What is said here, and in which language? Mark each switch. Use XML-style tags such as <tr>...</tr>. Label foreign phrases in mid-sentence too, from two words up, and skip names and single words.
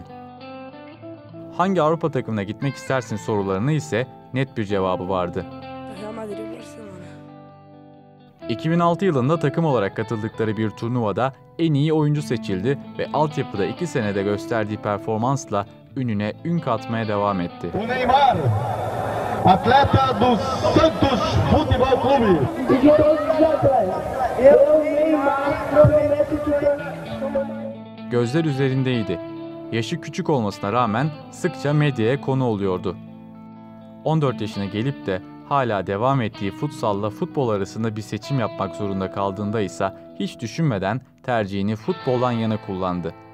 <tr>Hangi Avrupa takımına gitmek istersin sorularına ise net bir cevabı vardı. Real Madrid, Barcelona. 2006 yılında takım olarak katıldıkları bir turnuvada en iyi oyuncu seçildi ve altyapıda 2 senede gösterdiği performansla ününe ün katmaya devam etti.</tr> <pt>O Neymar, atleta do Santos Futebol Clube. E de todos os atletas, eu, Neymar, prometo que...</pt> <tr>Gözler üzerindeydi. Yaşı küçük olmasına rağmen sıkça medyaya konu oluyordu. 14 yaşına gelip de hala devam ettiği futsalla futbol arasında bir seçim yapmak zorunda kaldığında ise hiç düşünmeden tercihini futboldan yana kullandı.</tr>